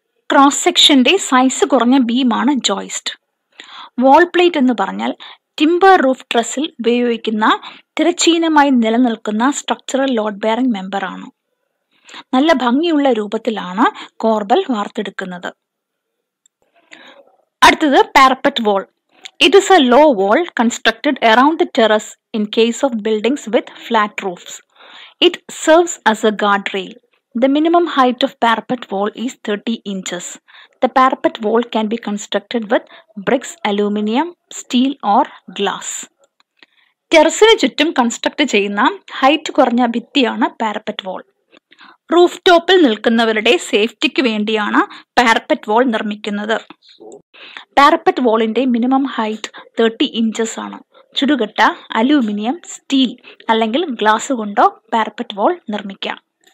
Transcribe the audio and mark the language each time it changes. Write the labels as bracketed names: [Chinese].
[Malayalam] Cross സെക്ഷന്റെ size കുറഞ്ഞ ബീമാണ് joist. വാൾ plate എന്ന് പറഞ്ഞാൽ ടിംബർ റൂഫ് ട്രസ്സിൽ ഉപയോഗിക്കുന്ന തിരശ്ചീനമായി നിലനിൽക്കുന്ന സ്ട്രക്ചറൽ ലോഡ് ബെയറിംഗ് മെമ്പർ ആണ്. നല്ല ഭംഗിയുള്ള രൂപത്തിലാണ് കോർബൽ വാർത്തെടുക്കുന്നത്. അടുത്തത് parapet wall. [English] It is a low wall constructed around the terrace in case of buildings with flat roofs. It serves as a guardrail. The minimum height of parapet wall is 30 inches. The parapet wall can be constructed with bricks, aluminium, steel or glass. [Malayalam] ടെറസിന് ചുറ്റും construct ചെയ്യുന്ന height കുറഞ്ഞ ഭിത്തിയാണ് parapet വാൾ. Roof ടോപ്പിൽ നിൽക്കുന്നവരുടെ സേഫ്റ്റിക്ക് വേണ്ടിയാണ് parapet വാൾ നിർമ്മിക്കുന്നത്. Parapet വാളിന്റെ minimum height 30 inches ആണ്. ചുടുകട്ട, aluminium, steel അല്ലെങ്കിൽ ഗ്ലാസ് കൊണ്ടോ പാരപ്പറ്റ് വാൾ നിർമ്മിക്കാം.